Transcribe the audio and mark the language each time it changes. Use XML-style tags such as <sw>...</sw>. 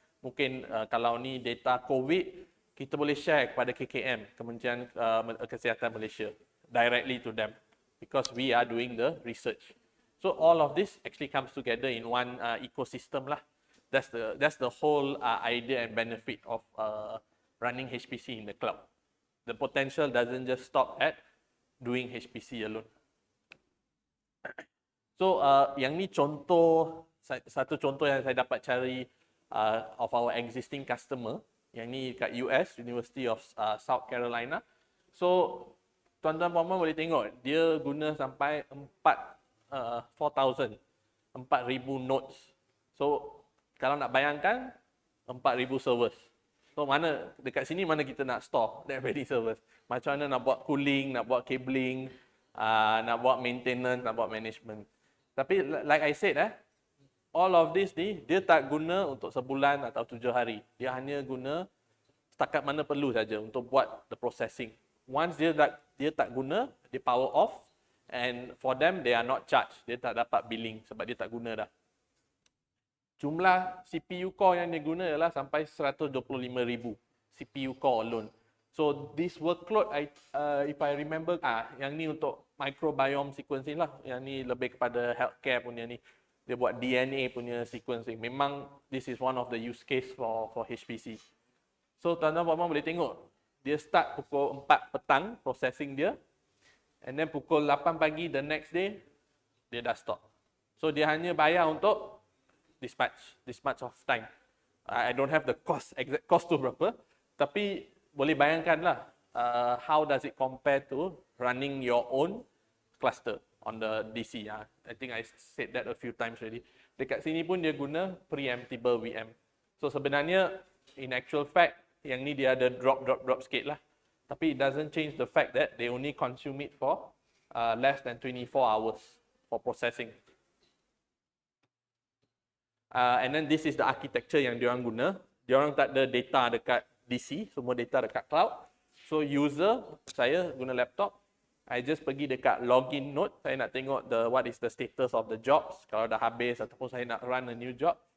<ms>Mungkin kalau ni data COVID, kita boleh share kepada KKM, Kementerian Kesihatan Malaysia,</ms> <en>directly to them because we are doing the research. So all of this actually comes together in one ecosystem lah. That's the whole idea and benefit of running HPC in the cloud. The potential doesn't just stop at doing HPC alone.</en> <ms>So yang ni satu contoh yang saya dapat cari</ms> <en>of our existing customer.</en> <ms>Yang ni kat US, University of South Carolina. So tuan-tuan puan-puan boleh tengok dia guna sampai 4,000 nodes. So kalau nak bayangkan 4,000 servers. So mana dekat sini mana kita nak store</ms> <en>that many servers.</en> <ms>Macam mana nak buat cooling, nak buat cabling, nak buat maintenance, nak buat management. Tapi</ms> <en>like I said all of this</en> <ms>ni dia tak guna untuk sebulan atau 7 hari. Dia hanya guna setakat mana perlu saja untuk buat the processing.</ms> <en>Once</en> <ms>dia tak guna, dia</ms> <en>power off and for them they are not charged.</en> <ms>Dia tak dapat billing sebab dia tak guna dah. Jumlah CPU core yang dia guna adalah sampai 125,000 CPU core alone.</ms> <en>So this workload, if I remember,</en> <ms>yang ni untuk</ms> <en>microbiome sequencing lah.</en> <ms>Yang ni lebih kepada healthcare punya ni. Dia buat DNA punya sequencing.</ms> <en>Memang this is one of the use case for HPC.</en> <ms>So tuan-tuan puan-puan boleh tengok. Dia start pukul 4 petang processing dia.</ms> <en>And then</en> <ms>pukul 8 pagi</ms> <en>the next day,</en> <ms>dia dah</ms> <en>stop.</en> <ms>So dia hanya bayar untuk dispatch of time.</ms> <en>I don't have the exact cost</en> <ms>tu berapa, tapi boleh bayangkanlah</ms> <en>how does it compare to running your own cluster on the DC. I think I said that a few times already.</en> <ms>Dekat sini pun dia guna preemptible VM. So sebenarnya</ms> <en>in actual fact</en> <ms>yang ni dia ada drop sikit lah.</ms> <en>Tapi it doesn't change the fact that they only consume it for less than 24 hours for processing. And then this is the architecture</en> <ms>yang diorang guna. Diorang tak ada data dekat DC, semua data dekat cloud. So user, saya guna laptop, I just pergi dekat login node, saya nak tengok</ms> <en>what is the status of the jobs,</en> <ms>kalau dah habis ataupun saya nak run</ms> <en>a new job.</en>